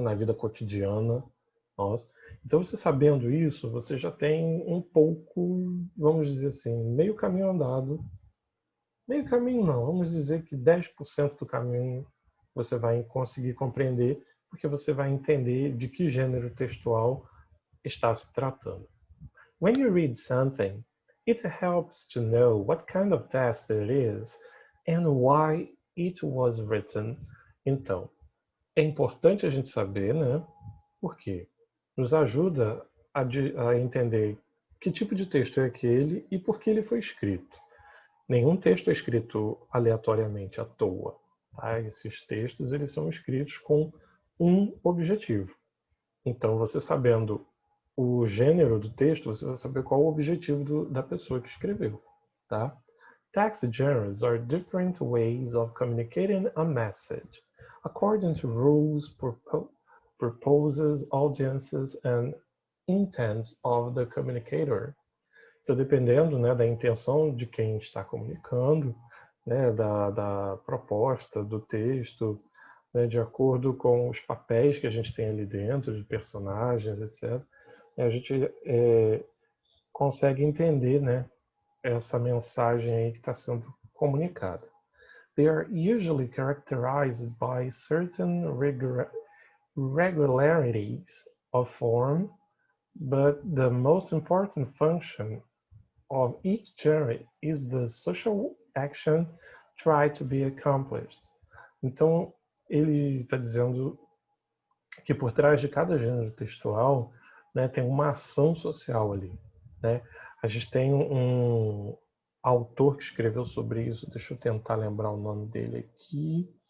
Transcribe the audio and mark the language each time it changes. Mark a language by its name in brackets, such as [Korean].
[Portuguese] Na vida cotidiana nossa. Então, você sabendo isso, você já tem um pouco, vamos dizer assim, meio caminho andado. Meio caminho não, vamos dizer que 10% do caminho você vai conseguir compreender, porque você vai entender de que gênero textual está se tratando. [English] When you read something, it helps to know what kind of text it is and why it was written. [Portuguese] Então, é importante a gente saber, né? Por quê? Nos ajuda a entender que tipo de texto é aquele e por que ele foi escrito. Nenhum texto é escrito aleatoriamente à toa. Tá? Esses textos eles são escritos com um objetivo. Então, você sabendo o gênero do texto, você vai saber qual o objetivo da pessoa que escreveu, tá? [English] Text genres are different ways of communicating a message, according to rules, purposes, audiences, and intents of the communicator. [Portuguese] Então, dependendo, né, da intenção de quem está comunicando, né, da proposta, do texto, né, de acordo com os papéis que a gente tem ali dentro, de personagens, etc., a gente consegue entender, né, essa mensagem aí que está sendo comunicada. [English] They are usually characterized by certain regularities of form, but the most important function of each genre is the social action tried to be accomplished. [Portuguese] Então, ele está dizendo que por trás de cada gênero textual, né, tem uma ação social ali, né? A gente tem um autor que escreveu sobre isso, deixa eu tentar lembrar o nome dele aqui.